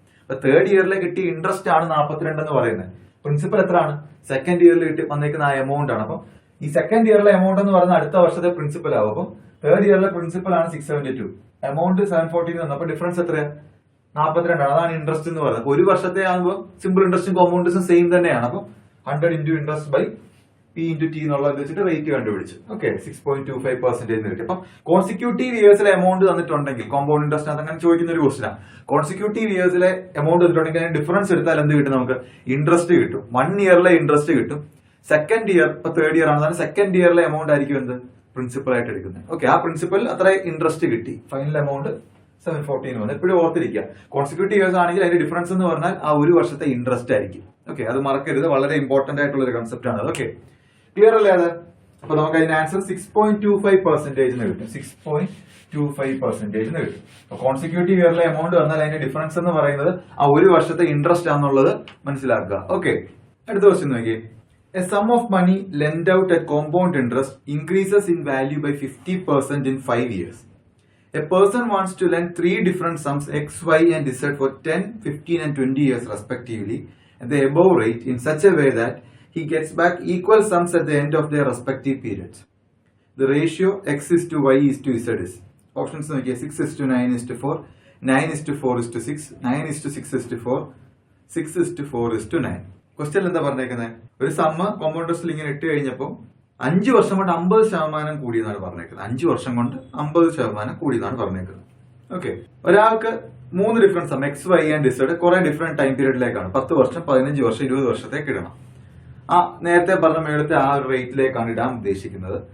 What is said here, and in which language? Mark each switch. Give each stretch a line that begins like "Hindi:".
Malayalam: അപ്പൊ തേർഡ് ഇയറിലെ കിട്ടിയ ഇൻട്രസ്റ്റ് ആണ് 42 എന്ന് പറയുന്നത്. പ്രിൻസിപ്പൽ എത്രയാണ്? സെക്കൻഡ് ഇയറിൽ കിട്ടി വന്നേക്കുന്ന ആ എമൗണ്ട് ആണ്. അപ്പം ഈ സെക്കൻഡ് ഇയറിലെ എമൗണ്ട് എന്ന് പറയുന്നത് അടുത്ത വർഷത്തെ പ്രിൻസിപ്പൽ ആവും. അപ്പം തേർഡ് ഇയറിലെ പ്രിൻസിപ്പൽ ആണ് 672, എമൗണ്ട് 714 വന്നു. അപ്പൊ ഡിഫറൻസ് എത്രയാണ്? 42 ആണ്. അതാണ് ഇൻട്രസ്റ്റ് എന്ന് പറയുന്നത്. 1 വർഷത്തെ ആകുമ്പോൾ സിമ്പിൾ ഇൻട്രസ്റ്റും കോമ്പൗണ്ട്സും സെയിം തന്നെയാണ്. അപ്പം
English: 100 into interest by P into T
Malayalam: എന്നുള്ളത് വെച്ചിട്ട് റേറ്റ് കണ്ടുപിടിച്ചു. ഓക്കെ, 6.25% എന്ന് കിട്ടി. അപ്പം കോൺസിക്യൂട്ടീവ് ഇയേഴ്സിലെ എമൗണ്ട് തന്നിട്ടുണ്ടെങ്കിൽ കോമ്പൗണ്ട് ഇൻട്രസ്റ്റ് അങ്ങനെ ചോദിക്കുന്ന ഒരു ക്വസ്റ്റ്യനാണ്. കോൺസിക്യൂട്ടീവ് ഇയേഴ്സിലെ എമൗണ്ട് തന്നിട്ടുണ്ടെങ്കിൽ അതിന് ഡിഫറൻസ് എടുത്താൽ എന്ത് കിട്ടും? നമുക്ക് ഇൻട്രസ്റ്റ് കിട്ടും. 1 ഇയറിലെ ഇൻട്രസ്റ്റ് കിട്ടും. സെക്കൻഡ് ഇയർ, ഇപ്പൊ തേർഡ് ഇയർ ആണ്, സെക്കൻഡ് ഇയറിലെ എമൗണ്ട് ആയിരിക്കും എന്ത്? പ്രിൻസിപ്പൽ ആയിട്ട് എടുക്കുന്നത്. ഓക്കെ, ആ പ്രിൻസിപ്പൽ അത്ര ഇൻട്രസ്റ്റ് കിട്ടി. ഫൈനൽ എമൗണ്ട് 714 വന്നു. എപ്പോഴും ഓർത്തിരിക്കുക, കോൺസിക്യൂട്ടീവ് ഇയേഴ്സ് ആണെങ്കിൽ അതിന്റെ ഡിഫറൻസ് എന്ന് പറഞ്ഞാൽ ആ 1 വർഷത്തെ ഇൻട്രസ്റ്റ് ആയിരിക്കും. ഓക്കെ, അത് മറക്കരുത്. വളരെ ഇമ്പോർട്ടന്റ് ആയിട്ടുള്ള ഒരു കൺസെപ്റ്റ് ആണ്. ഓക്കെ, ക്ലിയർ അല്ലേ അത്? അപ്പൊ നമുക്ക് അതിന്റെ ആൻസർ 6.25% കിട്ടും. 6.25% കിട്ടും. അപ്പൊ കോൺസിക്യൂട്ടീവ് ഇയറിലെ എമൗണ്ട് വന്നാൽ അതിന്റെ ഡിഫറൻസ് എന്ന് പറയുന്നത് ആ ഒരു വർഷത്തെ ഇൻട്രസ്റ്റ് ആണെന്നുള്ളത് മനസ്സിലാക്കുക. ഓക്കെ, അടുത്ത ക്വസ്റ്റ്യൻ നോക്കിയേ.
English: A sum of money lent out at compound interest increases in value by 50% in 5 years. A person wants to lend three different sums x, y and z for 10, 15 and 20 years respectively at the above rate in such a way that he gets back equal sums at the end of their respective periods. The ratio x is to y is to z is. Options
Malayalam: നോക്കിയാൽ
English: 6 is to 9 is to 4, 9 is to 4 is to 6, 9 is to 6 is to 4, 6 is to 4 is to 9.
Malayalam: Question എന്താ പറഞ്ഞേക്കുന്നത്? ഒരു sum compound ഇൻട്രസ്റ്റിൽ ഇങ്ങനെ ഇട്ട് കഴിഞ്ഞപ്പോൾ 5 വർഷം കൊണ്ട് 50% കൂടിയെന്നാണ് പറഞ്ഞേക്കുന്നത്. 5 വർഷം കൊണ്ട് 50% കൂടിയെന്നാണ് പറഞ്ഞേക്കുന്നത്. ഓക്കെ, ഒരാൾക്ക് 3 difference some X, Y and Z കുറെ ഡിഫറെന്റ് ടൈം പീരീഡിലേക്കാണ്. 10 വർഷം, 15 വർഷം, 20 വർഷത്തേക്ക് ഇടണം. ആ നേരത്തെ പറഞ്ഞ മേളത്തെ ആ ഒരു റേറ്റിലേക്കാണ് ഇടാൻ ഉദ്ദേശിക്കുന്നത്.